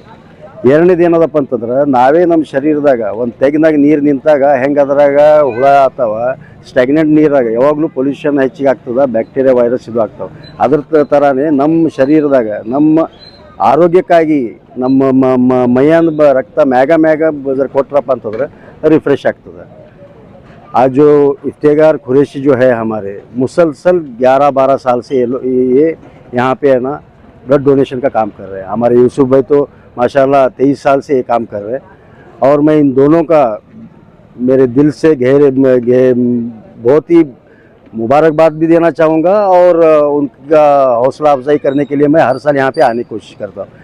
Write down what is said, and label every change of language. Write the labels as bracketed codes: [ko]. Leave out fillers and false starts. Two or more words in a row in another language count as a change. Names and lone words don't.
[kn] ಎರಡನೇದು ಏನದಪ್ಪ ಅಂತಂದ್ರೆ ನಾವೇ ನಮ್ಮ ಶರೀರದಾಗ ಒಂದು ತೆಗಿನಾಗ ನೀರು ನಿಂತಾಗ ಹೆಂಗೆ ಅದ್ರಾಗ ಹುಳ ಆಗ್ತಾವ, ಸ್ಟಾಗ್ನೆಂಟ್ ನೀರಾಗ ಯಾವಾಗಲೂ ಪೊಲ್ಯೂಷನ್ ಹೆಚ್ಚಿಗೆ ಆಗ್ತದೆ, [en] bacteria virus [kn] ಇದು ಆಗ್ತಾವೆ. ಅದ್ರ ಥರನೇ ನಮ್ಮ ಶರೀರದಾಗ ನಮ್ಮ ಆರೋಗ್ಯಕ್ಕಾಗಿ ನಮ್ಮ ಮೈಯಂದು ರಕ್ತ ಮ್ಯಾಗ ಕೊಟ್ರಪ್ಪ ಅಂತಂದ್ರೆ ರಿಫ್ರೆಶ್ ಆಗ್ತದೆ. [hi] आज जो इफ्तिखार कुरैशी जो है हमारे मुसलसल 11-12 साल से ये यहाँ पे है ना [en] blood donation [hi] का काम कर रहे हैं. हमारे यूसुफ भाई तो माशाल्लाह 23 साल से ये काम कर रहे हैं और मैं इन दोनों का मेरे दिल से बहुत ही मुबारकबाद भी देना चाहूँगा और उनका हौसला अफजाई करने के लिए मैं हर साल यहाँ पे आने की कोशिश करता हूँ.